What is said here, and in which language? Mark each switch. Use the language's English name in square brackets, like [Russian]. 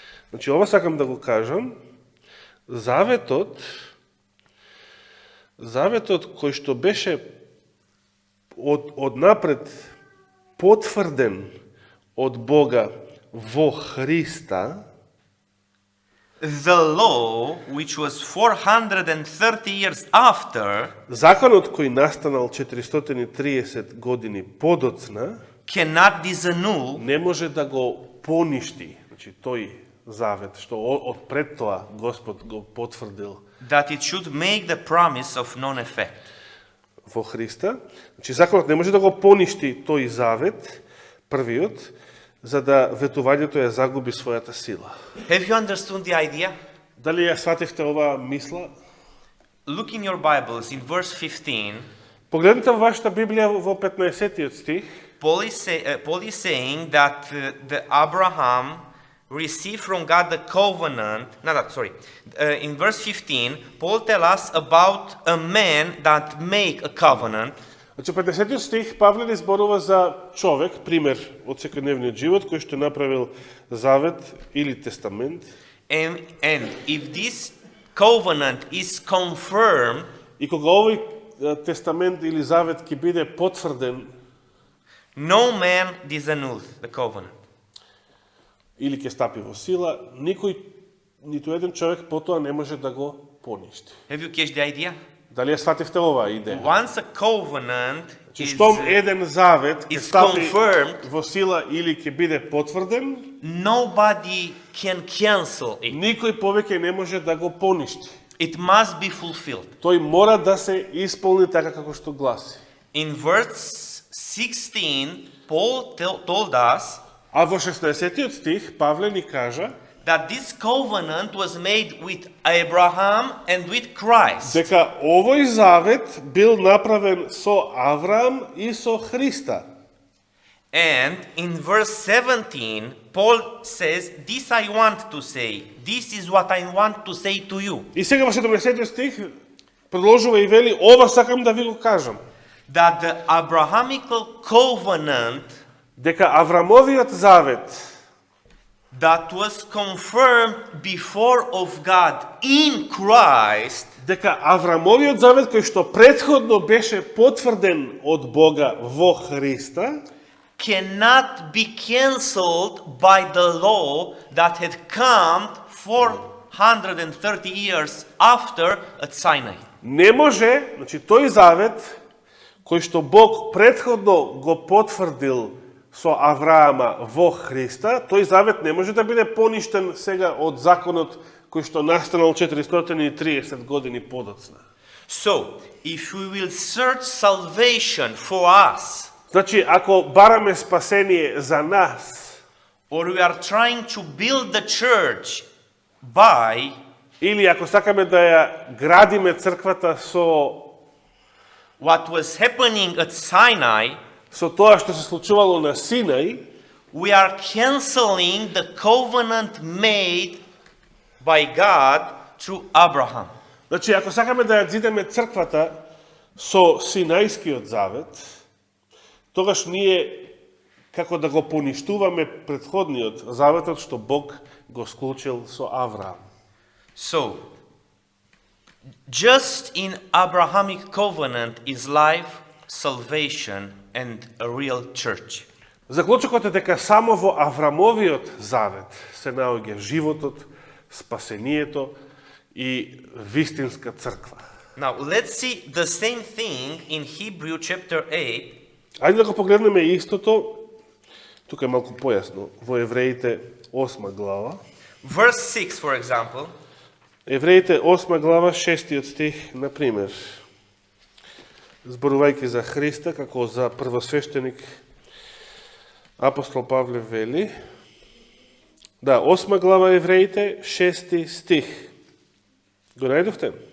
[Macedonian] Значи ова сакам да го кажам, заветот кој што беше од напред потврден од Бога во Христа, [English] the law, which was 430 years after, [Macedonian] законот кој настанал 430 години подоцна, [English] cannot disannul [Macedonian] не може да го поништи, значи тој завет што од пред тоа Господ го потврдил [English] that it should make the promise of non-effect. [Macedonian] во Христа. Значи законот не може да го поништи тој завет, првиот, за да ветувањето ја загуби својата сила. [English] Have you understood the idea? [Macedonian] Дали ја свативте оваа мисла? [English] Look in your Bibles in verse 15. [Macedonian] Погледнете во вашата Библија во 15 стих. [English] Paul is saying that the Abraham receive from God the covenant. In verse 15, Paul tells us about a man that make a covenant. [Macedonian] Значи, 50 стих Павле ни зборува за човек, пример од секојдневниот живот, кој што направил завет или тестамент. [English] And if this covenant is confirmed, [Macedonian] И кога овој тестамент или завет ќе биде потврден [English] no man disannuls the covenant. [Macedonian] или ќе стапи во сила, никој, ниту еден човек потоа не може да го поништи. [English] Have you catch the idea? [Macedonian] Дали ја свативте оваа идеја? [English] Once a covenant Че is, [Macedonian] штом еден завет ќе [English] is [Macedonian] стапи [English] confirmed, [Macedonian] во сила или ќе биде потврден, [English] nobody can cancel it. [Macedonian] никој повеќе не може да го поништи. [English] It must be fulfilled. [Macedonian] Тој мора да се исполни така како што гласи. [English] In verse 16, Paul told us [Macedonian] А во 16 стих Павле ни кажа [English] that this covenant was made with Abraham and with Christ. [Macedonian] дека овој завет бил направен со Авраам и со Христа. [English] And in verse 17, Paul says, this I want to say. This is what I want to say to you. [Macedonian] И сега во 17 стих продолжува и вели, ова сакам да ви го кажам. [English] That the Abrahamical covenant [Macedonian] Дека Аврамовиот завет, [English] that was confirmed before of God in Christ [Macedonian] дека Аврамовиот завет кој што претходно беше потврден од Бога во Христа, [English] cannot be cancelled by the law that had come 430 years after at Sinai. [Macedonian] не може, значи тој завет кој што Бог претходно го потврдил со Авраама во Христа, тој завет не може да биде поништен сега од законот кој што настанал 430 години подоцна. [English] So, if we will search salvation for us, [Macedonian] Значи, ако бараме спасение за нас, [English] or we are trying to build the church by [Macedonian] или ако сакаме да ја градиме црквата со [English] what was happening at Sinai, [Macedonian] со тоа што се случувало на Синај, [English] we are canceling the covenant made by God through Abraham. [Macedonian] значи, ако сакаме да ја зидеме црквата со Синајскиот завет, тогаш ние како да го поништуваме претходниот заветот што Бог го склучил со Авраам. [English] So, just in Abrahamic covenant is life, salvation, and a real church. [Macedonian] Заклучокот е дека само во Аврамовиот завет се наоѓа животот, спасението и вистинска црква. [English] Now, let's see the same thing in Hebrew chapter 8. [Macedonian] Ајде да го погледнеме истото, тука е малку појасно, во Евреите 8 глава. [English] Verse 6, for example. [Macedonian] Евреите 8 глава, 6 стих, например, зборувајќи за Христа како за првосвештеник, апостол Павле вели, да, 8 глава Евреите, 6 стих. Го најдовте?